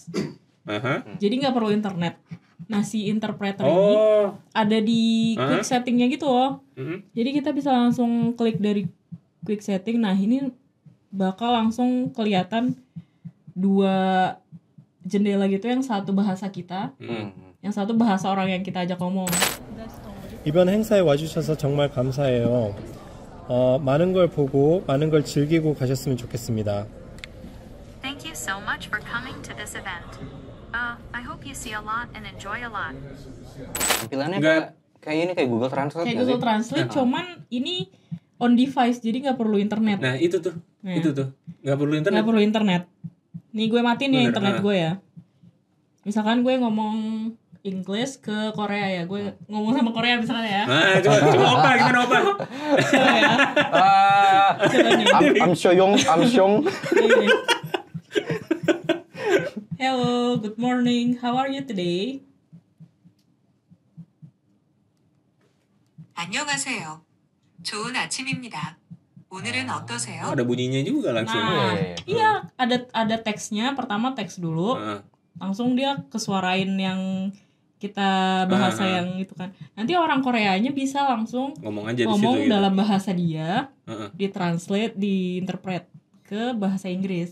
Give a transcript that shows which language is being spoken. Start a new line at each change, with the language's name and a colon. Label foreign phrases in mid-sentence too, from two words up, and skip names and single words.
Indonesian: Jadi nggak perlu internet. Nah si interpreter ini ada di
English: quick settingnya
Indonesian: gitu loh. Jadi kita bisa langsung klik dari
English: quick setting.
Indonesian: Nah ini bakal langsung kelihatan 2 jendela gitu, yang satu bahasa kita, yang satu bahasa orang yang kita ajak ngomong.
Korean: 이번 행사에 와주셔서 정말 감사해요. 많은 걸 보고 많은 걸 즐기고 가셨으면 좋겠습니다.
English: Thank you so much for coming to this event. I hope you see a lot and enjoy a lot.
Indonesian: Tampilannya kayak Google Translate. Kayak Google Translate, cuman ini
English: on device,
Indonesian: jadi nggak perlu internet. Nah itu tuh, nggak perlu internet. Nggak perlu internet. Nih gue matiin ya internet gue ya. Misalkan gue ngomong English ke Korea ya, gue ngomong sama Korea misalnya ya. Coba gimana opa? Coba ya. Coba nih. Amsyong.
English: Hello, good morning. How are you today?
Korean: 안녕하세요. 좋은 아침입니다. 오늘은 어떠세요?
Indonesian: Ada bunyinya juga langsung. Iya, ada teksnya. Pertama teks dulu. Langsung dia kesuarain yang kita bahasa yang itu kan. Nanti orang Koreanya bisa langsung ngomong aja di situ gitu. dalam bahasa dia, ditranslate, diinterpret ke bahasa Inggris.